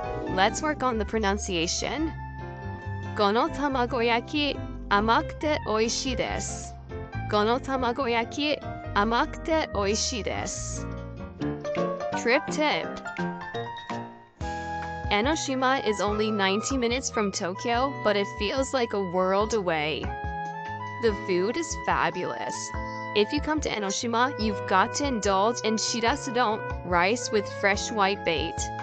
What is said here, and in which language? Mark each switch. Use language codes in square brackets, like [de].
[en] Let's work on the pronunciation. [ja] この卵焼き、甘くて美味しいです。この卵焼き、甘くて美味しいです。 [en] Trip tip. Enoshima is only 90 minutes from Tokyo, but it feels like a world away. The food is fabulous. If you come to Enoshima, you've got to indulge in shirasudon, rice with fresh white bait.